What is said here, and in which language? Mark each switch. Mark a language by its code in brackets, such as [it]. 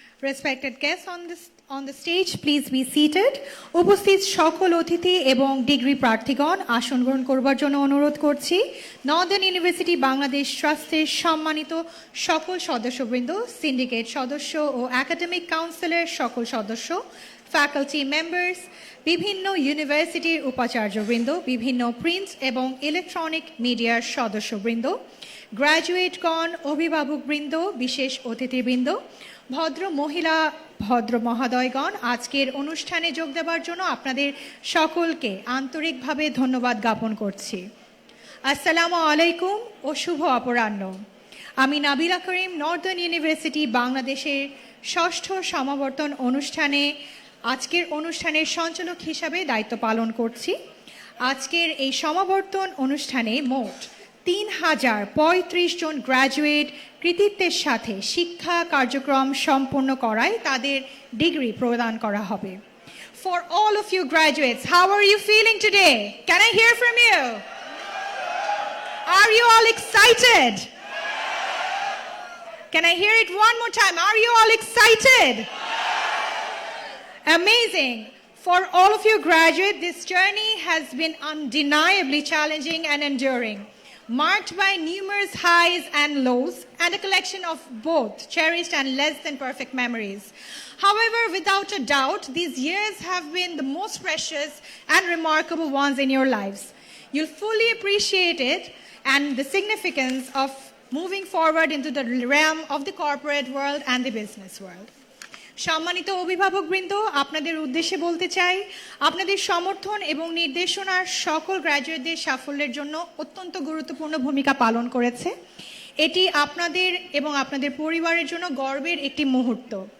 [en] Respected guests on the stage, please be seated. [bn] উপস্থিত সকল অতিথি এবং ডিগ্রি প্রার্থীগণ আসন গ্রহণ করবার জন্য অনুরোধ করছি। নর্দার্ন ইউনিভার্সিটি বাংলাদেশ ট্রাস্টের সম্মানিত সকল সদস্যবৃন্দ, সিন্ডিকেট সদস্য ও একাডেমিক কাউন্সিলের সকল সদস্য, ফ্যাকাল্টি মেম্বার্স, বিভিন্ন ইউনিভার্সিটির উপাচার্যবৃন্দ, বিভিন্ন প্রিন্ট এবং ইলেকট্রনিক মিডিয়ার সদস্যবৃন্দ, গ্র্যাজুয়েটগণ, অভিভাবকবৃন্দ, বিশেষ অতিথিবৃন্দ, ভদ্র মহিলা, ভদ্র মহোদয়গণ, আজকের অনুষ্ঠানে যোগ দেওয়ার জন্য আপনাদের সকলকে আন্তরিকভাবে ধন্যবাদ জ্ঞাপন করছি। আসসালামু আলাইকুম ও শুভ অপরাহ্ন। আমি নাবিলা করিম নর্দার্ন ইউনিভার্সিটি বাংলাদেশের ষষ্ঠ সমাবর্তন আজকের অনুষ্ঠানের সঞ্চালক হিসাবে দায়িত্ব পালন করছি। আজকের এই সমাবর্তন অনুষ্ঠানে মোট ৩,০৩৫ জন গ্র্যাজুয়েট কৃতিত্বের সাথে শিক্ষা কার্যক্রম সম্পন্ন করায় তাদের ডিগ্রি প্রদান করা হবে। [en] For all of you graduates, how are you feeling today? Can I hear from you? Are you all excited? Can I hear it one more time? Are you all excited? Amazing. For all of you graduates, this journey has been undeniably challenging and enduring, marked by numerous highs and lows and a collection of both cherished and less than perfect memories. However, without a doubt, these years have been the most precious and remarkable ones in your lives. You'll fully appreciate it and the significance of moving forward into the realm of the corporate world and the business world. [bn] সম্মানিত অভিভাবকবৃন্দ, আপনাদের উদ্দেশ্যে বলতে চাই, আপনাদের সমর্থন এবং নির্দেশনার সকল গ্র্যাজুয়েটদের সাফল্যের জন্য অত্যন্ত গুরুত্বপূর্ণ ভূমিকা পালন করেছে। এটি আপনাদের এবং আপনাদের পরিবারের জন্য গর্বের একটি মুহূর্ত।